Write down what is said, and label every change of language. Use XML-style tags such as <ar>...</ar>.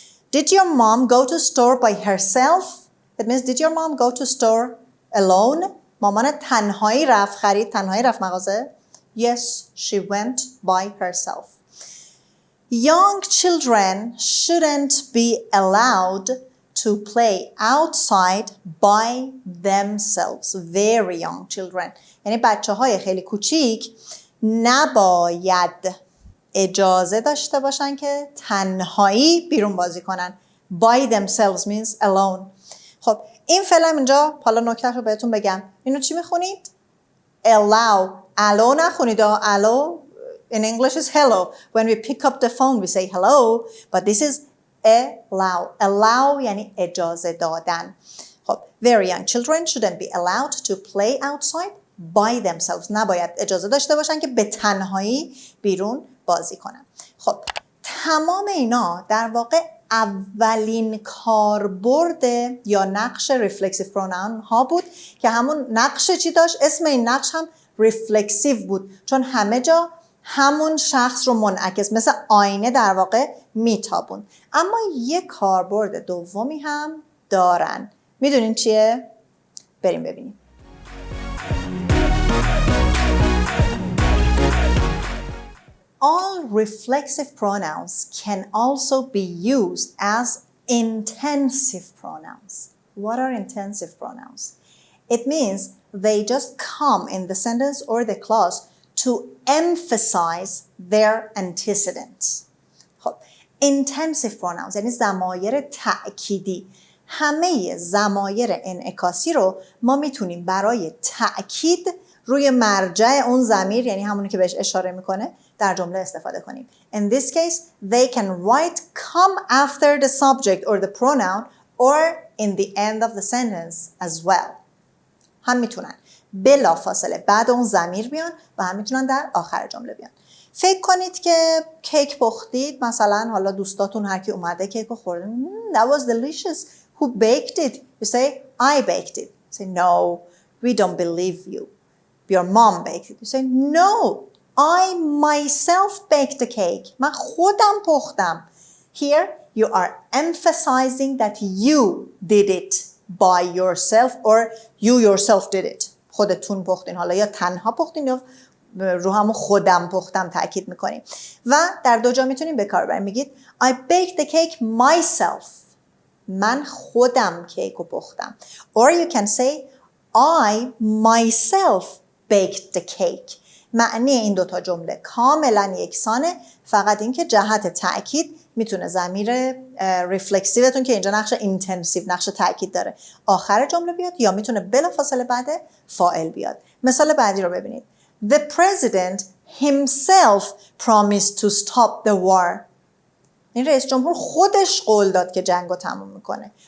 <en>Did your mom go to store by herself? That means did your mom go to store alone?</en> <fa>مامان تنهایی رفت خرید، تنهایی رفت مغازه؟</fa> <en>Yes, she went by herself. Young children shouldn't be allowed to play outside by themselves. Very young children.</en> <fa>یعنی بچه‌های خیلی کوچیک نباید اجازه داشته باشن که تنهایی بیرون بازی کنن.</fa> <en>By themselves means alone.</en> <fa>خب این فعلا اینجا حالا نکته رو بهتون بگم. اینو چی میخونید؟ Allow.</fa> <en>Allow</en> <fa>نخونید.</fa> <en>Allow in English is hello. When we pick up the phone we say hello. But this is allow.</en> <fa>Allow یعنی اجازه دادن.</fa> <en>خب very young children shouldn't be allowed to play outside by themselves.</en> <fa>نباید اجازه داشته باشن که به تنهایی بیرون بازی کنن. خب تمام اینا در واقع اولین کاربرد یا نقش reflexive pronoun ها بود که همون نقش چی داشت؟ اسم این نقش هم reflexive بود چون همه جا همون شخص رو منعکس مثل آینه در واقع میتابون. اما یک کاربرد دومی هم دارن. میدونین چیه؟ بریم ببینیم.</fa> <en>All reflexive pronouns can also be used as intensive pronouns. What are intensive pronouns? It means they just come in the sentence or the clause to emphasize their antecedents.</en> <fa>خب intensive pronouns یعنی ضمایر تأکیدی. همه ضمایر انعکاسی رو ما میتونیم برای تأکید روی مرجع اون ضمیر یعنی همونی که بهش اشاره میکنه در جمله استفاده کنیم.</fa> <en>In this case, they can write come after the subject or the pronoun or in the end of the sentence as well.</en> <fa>هم میتونن بلا فاصله بعد اون ضمیر بیان و هم میتونن در آخر جمله بیان. فکر کنید که کیک پختید، مثلا حالا دوستاتون هر کی اومده کیک رو خورده.</fa> <en>That was delicious. Who baked it? You say I baked it. You say no, we don't believe you. Your mom baked it. You say no, I myself baked the cake.</en> <fa>من خودم پختم.</fa> <en>Here you are emphasizing that you did it by yourself or you yourself did it.</en> <fa>خودتون پختین. حالا یا تنها پختین یا رو همون خودم پختم تاکید میکنیم. و در دو جا میتونیم به کار ببریم. میگید</fa> <en>I baked the cake myself.</en> <fa>من خودم کیک رو پختم.</fa> <en>Or you can say I myself baked the cake.</en> <fa>معنی این دوتا جمله کاملا یکسانه، فقط این که جهت تأکید میتونه ضمیر ریفلکسیوتون که اینجا نقش اینتنسیو، نقش تأکید داره، آخر جمله بیاد، یا میتونه بلافاصله بعد فاعل بیاد. مثال بعدی رو ببینید.</fa> <en>The president himself promised to stop the war.</en> <fa>این رئیس جمهور خودش قول داد که جنگ رو تموم میکنه.</fa>